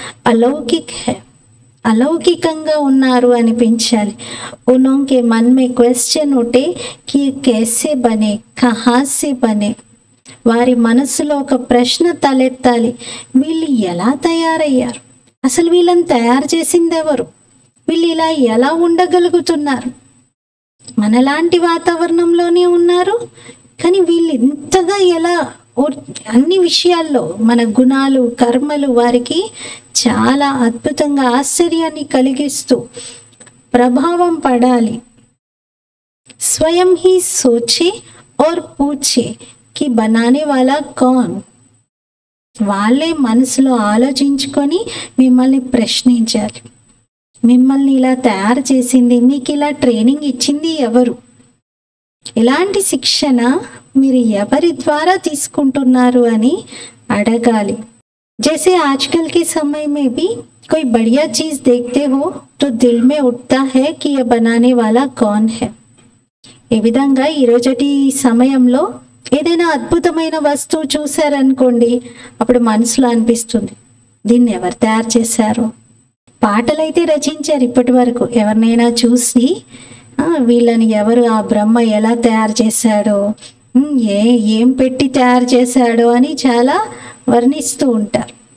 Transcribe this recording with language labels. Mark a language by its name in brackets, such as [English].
[Hindi] अलौकिक है, [Telugu] अलौकिకంగా ఉన్నారు అనిపించాలి. [Hindi] उनके मन में क्वेश्चन उठे कि कैसे बने, कहाँ से बने. [Telugu] వారి మనసులో ఒక ప్రశ్న తలెత్తాలి, వీళ్ళు ఎలా తయారయ్యారు, అసలు వీళ్ళని తయారు చేసింది ఎవరు, వీళ్ళు ఇలా ఎలా ఉండగలుగుతున్నారు, మనలాంటి వాతావరణంలోనే ఉన్నారు కానీ వీళ్ళు ఇంతగా ఎలా, అన్ని విషయాల్లో మన గుణాలు కర్మలు వారికి చాలా అద్భుతంగా ఆశ్చర్యాన్ని కలిగిస్తూ ప్రభావం పడాలి. [Hindi] స్వయం హీ సోచే और పూచే కి బనానే వాలా కౌన్. [Telugu] వాళ్ళే మనసులో ఆలోచించుకొని మిమ్మల్ని ప్రశ్నించాలి, మిమ్మల్ని ఇలా తయారు చేసింది, మీకు ఇలా ట్రైనింగ్ ఇచ్చింది ఎవరు, ఇలాంటి శిక్షణ మీరు ఎవరి ద్వారా తీసుకుంటున్నారు అని అడగాలి. [Hindi] जैसे आजकल के समय में भी कोई बढ़िया चीज देखते हो तो दिल में उठता है कि यह बनाने वाला कौन है. [Telugu] ఈ విధంగా ఈ రోజటి సమయంలో ఏదైనా అద్భుతమైన వస్తువు చూసారనుకోండి, అప్పుడు మనసులో అనిపిస్తుంది దీన్ని ఎవరు తయారు చేశారు. పాటలైతే రచించారు ఇప్పటి వరకు, ఎవరినైనా చూసి వీళ్ళని ఎవరు, ఆ బ్రహ్మ ఎలా తయారు చేశాడో, ఏం పెట్టి తయారు చేశాడో అని చాలా వర్ణిస్తూ ఉంటారు.